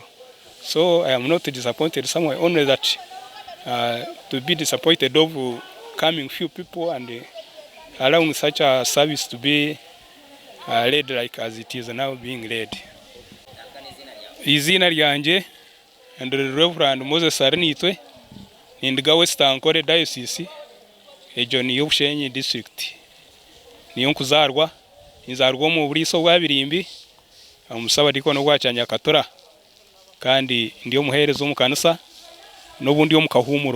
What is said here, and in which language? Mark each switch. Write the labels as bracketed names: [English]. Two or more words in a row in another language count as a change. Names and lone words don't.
[English] So I am not disappointed somewhere, only that to be disappointed of coming few people and allowing such a service to be led like as it is now being led. [Nyankole] Izina ryanje and Reverend Moses Arinitwe nindiga West Ankole Diocese ejoni y'Obushenyi district. Niyo nkuzarwa nizarwa mu buriso bwa Birimbi omusaba dikono gwa Nyakatora kandi ndiyo muherezo mu kanisa n'obundi yo mu Kahumuro.